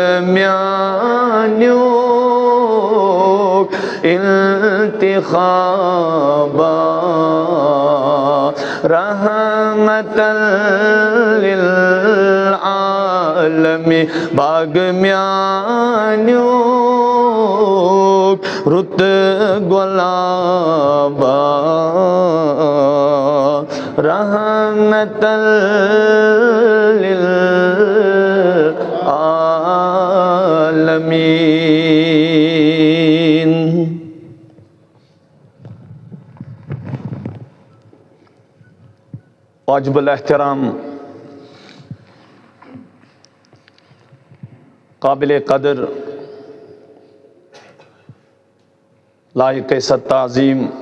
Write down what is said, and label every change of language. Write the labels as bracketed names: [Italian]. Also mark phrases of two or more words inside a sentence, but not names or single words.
[Kashmiri] میانیوک انتخابا رحمت للعالمین باغ میانیوک رت گلابا رحمت للعالمین. [Urdu] واجب الاحترام قابل قدر لائق عزت تعظیم